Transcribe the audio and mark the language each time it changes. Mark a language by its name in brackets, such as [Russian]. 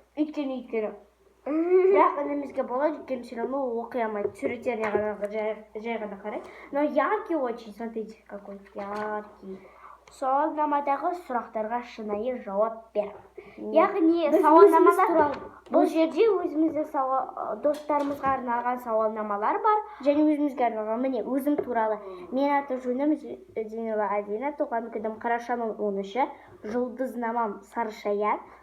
[Kazakh] Бірақ інімізге болады, өйткені [Russian] все равно [Kazakh] оқи алмайды. Суреттеріне ғана жай ғана қарайды. [Russian] Но яркий очень, смотрите, какой яркий. [Kazakh] Сауалнамадағы сұрақтарға шынайы жауап бер. Яғни сауалнамалар бұл жерде өзіміздің достарымызға арналған сауалнамалар бар. Және өзімізге арналған, міне өзім туралы. Мен аты-жөнім Зейнева Адина, туған күнім қарашаның 13-і, жұлдызнамам Сарышаян.